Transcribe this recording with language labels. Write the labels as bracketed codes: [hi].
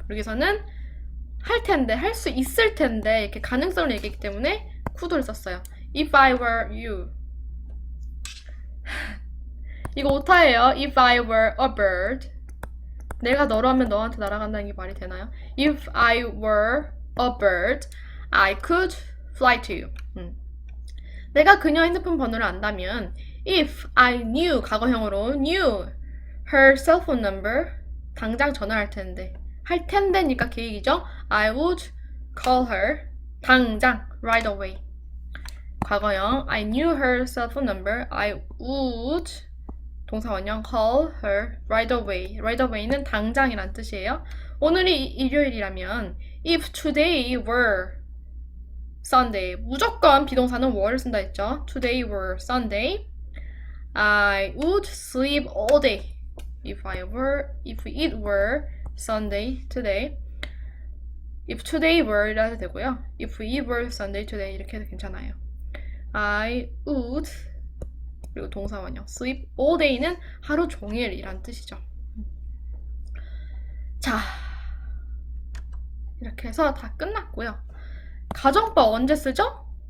[ko] 여기서는 할 텐데, 할 수 있을 텐데 이렇게 가능성을 얘기했기 때문에 could를 썼어요. [en] If I were you. [ko] 이거 오타예요. [en] If I were a bird. [ko] 내가 너라면 너한테 날아간다는 게 말이 되나요? [en] If I were a bird, I could fly to you. [ko] 내가 그녀 핸드폰 번호를 안다면 [en] if I knew, [ko] 과거형으로 [en] knew her cell phone number, [ko] 당장 전화할 텐데. 할 텐데니까 계획이죠. [en] I would call her, [ko] 당장, [en] right away. 과거형 I knew her cell phone number, I would 동사원형 call her right away. [ko] right away는 당장이란 뜻이에요. 오늘이 일요일이라면 [en] if today were Sunday, [ko] 무조건 비동사는 were를 쓴다 했죠. [en] Today were Sunday, I would sleep all day. If it were Sunday today, if today were [ko] 이라 해도 되고요. [en] If it were Sunday today [ko] 이렇게 해도 괜찮아요. [en] I would [ko] 그리고 동사원형 [en] sleep all day [ko] 는 하루 종일이란 뜻이죠. 자, 이렇게 해서 다 끝났고요. 가정법 언제 쓰죠?